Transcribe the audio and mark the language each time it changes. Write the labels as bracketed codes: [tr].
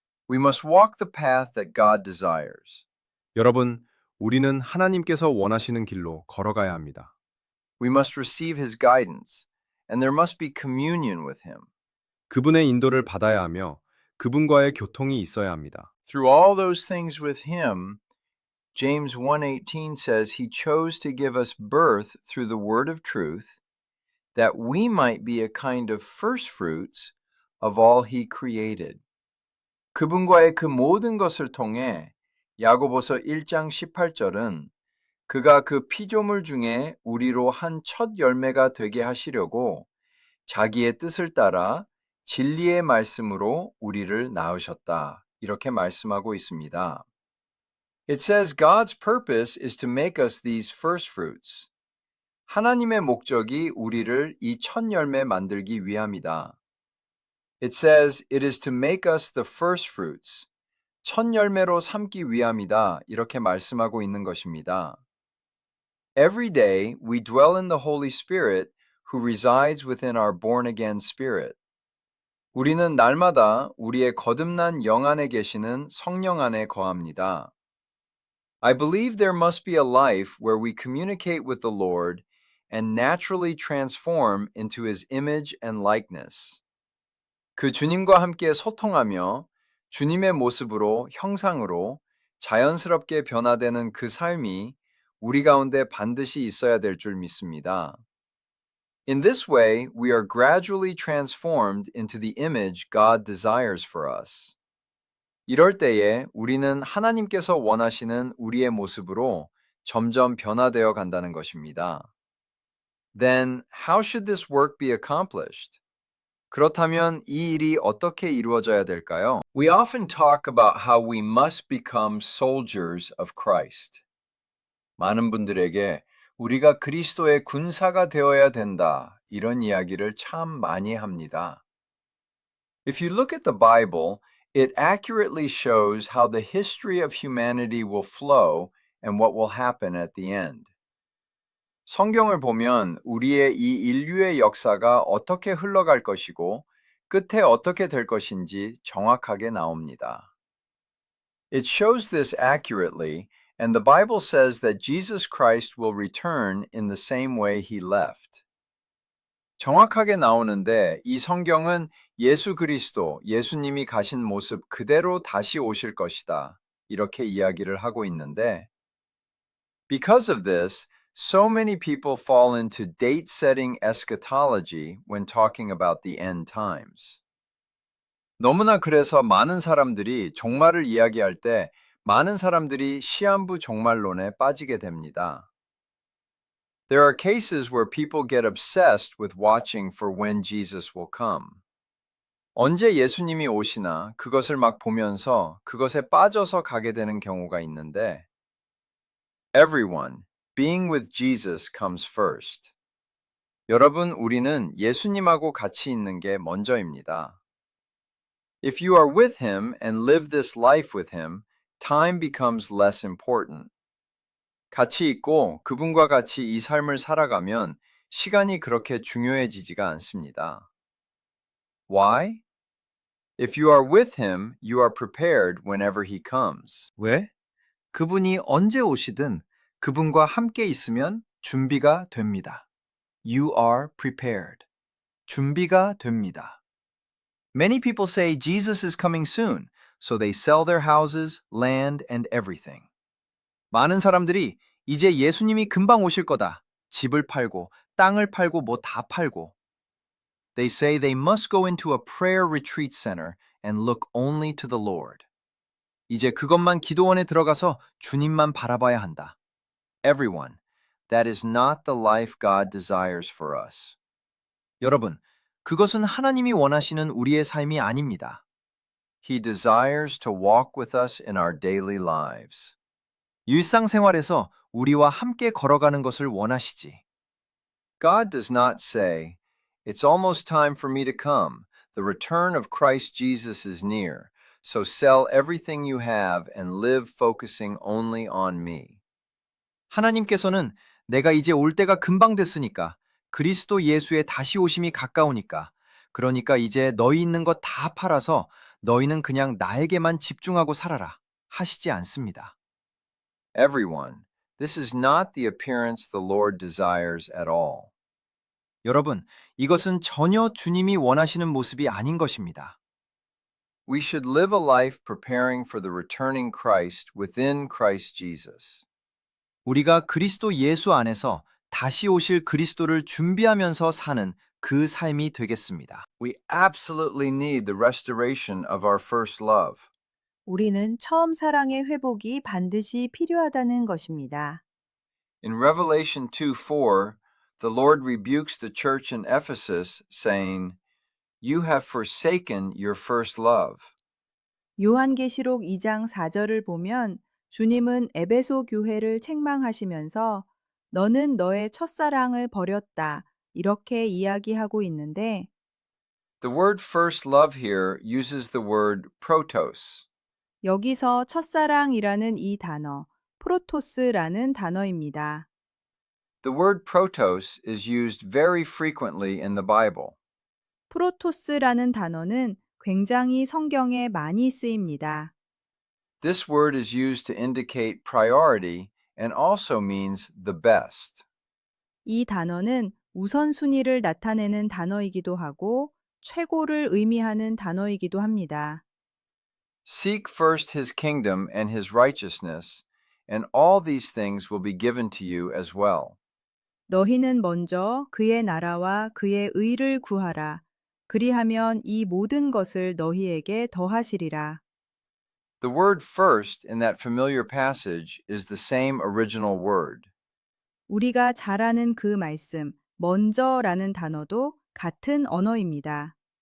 [en] We must walk the path that God desires. [ko] 여러분, 우리는 하나님께서 원하시는 길로 걸어가야 합니다. [en] We must receive his guidance, and there must be communion with him. [ko] 그분의 인도를 받아야 하며 그분과의 교통이 있어야 합니다. [en] Through all those things with him, James 1:18 says he chose to give us birth through the word of truth, that we might be a kind of first fruits of all he created. [ko] 그분과의 그 모든 것을 통해 야고보서 1장 18절은 그가 그 피조물 중에 우리로 한 첫 열매가 되게 하시려고 자기의 뜻을 따라 진리의 말씀으로 우리를 낳으셨다. 이렇게 말씀하고 있습니다. [en] It says God's purpose is to make us these first fruits. [ko] 하나님의 목적이 우리를 이 첫 열매 만들기 위함이다. [en] It says it is to make us the first fruits. [ko] 첫 열매로 삼기 위함이다. 이렇게 말씀하고 있는 것입니다. [en] Every day we dwell in the Holy Spirit who resides within our born-again spirit. [ko] 우리는 날마다 우리의 거듭난 영 안에 계시는 성령 안에 거합니다. [en] I believe there must be a life where we communicate with the Lord and naturally transform into His image and likeness. [ko] 그 주님과 함께 소통하며 주님의 모습으로 형상으로 자연스럽게 변화되는 그 삶이 우리 가운데 반드시 있어야 될 줄 믿습니다. [en] In this way, we are gradually transformed into the image God desires for us. [ko] 이럴 때에 우리는 하나님께서 원하시는 우리의 모습으로 점점 변화되어 간다는 것입니다. [en] Then, how should this work be accomplished? [ko] 그렇다면 이 일이 어떻게 이루어져야 될까요? [en] We often talk about how we must become soldiers of Christ. [ko] 많은 분들에게 우리가 그리스도의 군사가 되어야 된다, 이런 이야기를 참 많이 합니다. [en] If you look at the Bible, it accurately shows how the history of humanity will flow and what will happen at the end. [ko] 성경을 보면 우리의 이 인류의 역사가 어떻게 흘러갈 것이고 끝에 어떻게 될 것인지 정확하게 나옵니다. [en] It shows this accurately, and the Bible says that Jesus Christ will return in the same way he left. [ko] 정확하게 나오는데 이 성경은 예수 그리스도, 예수님이 가신 모습 그대로 다시 오실 것이다. 이렇게 이야기를 하고 있는데 [en] Because of this, so many people fall into date-setting eschatology when talking about the end times. [ko] 너무나 그래서 많은 사람들이 종말을 이야기할 때 많은 사람들이 시한부 종말론에 빠지게 됩니다. [en] There are cases where people get obsessed with watching for when Jesus will come. [ko] 언제 예수님이 오시나 그것을 막 보면서 그것에 빠져서 가게 되는 경우가 있는데 [en] Everyone, being with Jesus comes first. [ko] 여러분, 우리는 예수님하고 같이 있는 게 먼저입니다. [en] If you are with Him and live this life with Him, time becomes less important. [ko] 같이 있고 그분과 같이 이 삶을 살아가면 시간이 그렇게 중요해지지가 않습니다. [en] Why? If you are with Him, you are prepared whenever He comes. [ko] 왜? 그분이 언제 오시든 그분과 함께 있으면 준비가 됩니다. [en] You are prepared. [ko] 준비가 됩니다. [en] Many people say Jesus is coming soon, so they sell their houses, land, and everything. [ko] 많은 사람들이 이제 예수님이 금방 오실 거다. 집을 팔고, 땅을 팔고, 뭐 다 팔고. [en] They say they must go into a prayer retreat center and look only to the Lord. [ko] 이제 그것만 기도원에 들어가서 주님만 바라봐야 한다. [en] Everyone, that is not the life God desires for us. [ko] 여러분, 그것은 하나님이 원하시는 우리의 삶이 아닙니다. [en] He desires to walk with us in our daily lives. [ko] 일상생활에서 우리와 함께 걸어가는 것을 원하시지. [en] God does not say, "It's almost time for me to come. The return of Christ Jesus is near. So sell everything you have and live focusing only on me." [ko] 하나님께서는 내가 이제 올 때가 금방 됐으니까, 그리스도 예수의 다시 오심이 가까우니까, 그러니까 이제 너희 있는 것 다 팔아서 너희는 그냥 나에게만 집중하고 살아라 하시지 않습니다. [en] Everyone, this is not the appearance the Lord desires at all. [ko] 여러분, 이것은 전혀 주님이 원하시는 모습이 아닌 것입니다. [en] We should live a life preparing for the returning Christ within Christ Jesus. [ko] 우리가 그리스도 예수 안에서 다시 오실 그리스도를 준비하면서 사는 그 삶이 되겠습니다. [en] We absolutely need the restoration of our first love. [ko] 우리는 처음 사랑의 회복이 반드시 필요하다는 것입니다. [en] In Revelation 2:4, the Lord rebukes the church in Ephesus, saying, "You have forsaken your first love." [ko] 요한계시록 2장 4절을 보면 주님은 에베소 교회를 책망하시면서 너는 너의 첫사랑을 버렸다 이렇게 이야기하고 있는데 [en] The word first love here uses the word protos. [ko] 여기서 첫사랑이라는 이 단어, 프로토스라는 단어입니다. [en] The word protos is used very frequently in the Bible. [ko] 프로토스라는 단어는 굉장히 성경에 많이 쓰입니다. [en] This word is used to indicate priority and also means the best. [ko] 이 단어는 우선순위를 나타내는 단어이기도 하고 최고를 의미하는 단어이기도 합니다. [en] Seek first his kingdom and his righteousness, and all these things will be given to you as well. [ko] 너희는 먼저 그의 나라와 그의 의를 구하라. 그리하면 이 모든 것을 너희에게 더하시리라. [en] The word first in that familiar passage is the same original word. [ko] 우리가 잘 아는 그 말씀, 먼저라는 단어도 같은 언어입니다.